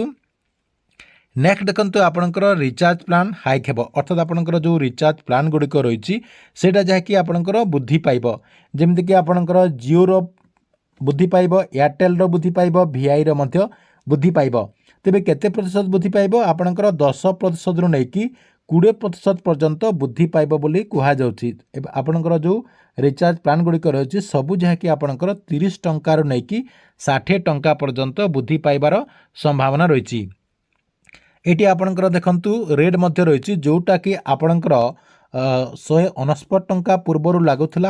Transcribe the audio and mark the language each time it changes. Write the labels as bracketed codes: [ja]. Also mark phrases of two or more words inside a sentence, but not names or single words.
[or] ନେକ୍ସଟ୍ ଦେଖନ୍ତୁ ଆପଣଙ୍କର [en] recharge plan [or] ହାଇକ୍ ହେବ ଅର୍ଥାତ୍ ଆପଣଙ୍କର ଯେଉଁ [en] recharge plan [or] ଗୁଡ଼ିକ ରହିଛି ସେଟା ଯାହାକି ଆପଣଙ୍କର ବୃଦ୍ଧି ପାଇବ ଯେମିତି କି ଆପଣଙ୍କର ଜିଓର ବୃଦ୍ଧି ପାଇବ ଏୟାରଟେଲର ବୃଦ୍ଧି ପାଇବ ଭିଆଇର ମଧ୍ୟ ବୃଦ୍ଧି ପାଇବ ତେବେ କେତେ ପ୍ରତିଶତ ବୃଦ୍ଧି ପାଇବ ଆପଣଙ୍କର 10%ରୁ ନେଇକି 20% ପର୍ଯ୍ୟନ୍ତ ବୃଦ୍ଧି ପାଇବ ବୋଲି କୁହାଯାଉଛି। ଏବେ ଆପଣଙ୍କର ଯେଉଁ [en] recharge plan [or] ଗୁଡ଼ିକ ରହିଛି ସବୁ ଯାହାକି ଆପଣଙ୍କର 30 ଟଙ୍କାରୁ ନେଇକି 60 ଟଙ୍କା ପର୍ଯ୍ୟନ୍ତ ବୃଦ୍ଧି ପାଇବାର ସମ୍ଭାବନା ରହିଛି। ଏଠି ଆପଣଙ୍କର ଦେଖନ୍ତୁ ରେଟ୍ ମଧ୍ୟ ରହିଛି ଯେଉଁଟାକି ଆପଣଙ୍କର 169 ଟଙ୍କା ପୂର୍ବରୁ ଲାଗୁଥିଲା।